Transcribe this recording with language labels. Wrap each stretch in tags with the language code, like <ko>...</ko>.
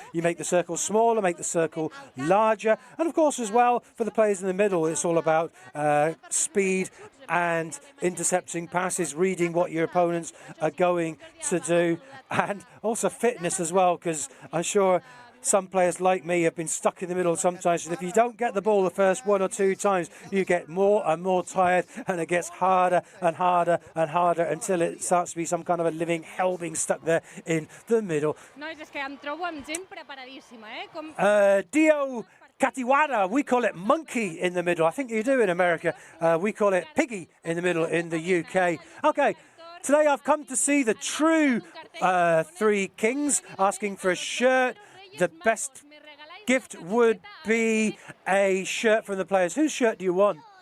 <en>You make the circle smaller, make the circle larger, and of course as well for the players in the middle, it's all about speed and intercepting passes, reading what your opponents are going to do, and also fitness as well, because I'm sure some players like me have been stuck in the middle sometimes, and if you don't get the ball the first 1 or 2 times, you get more and more tired, and it gets harder and harder and harder until it starts to be some kind of a living hell being stuck there in the middle.</en> <ca>Nois, és que em trobo amb gent preparadíssima, Dio Katiwara,</ca> <en>we call it monkey in the middle. I think you do in America. We call it piggy in the middle in the UK. Okay, today I've come to see the true Three Kings asking for a shirt. The best gift would be a shirt from the players. Whose shirt do you want?</en>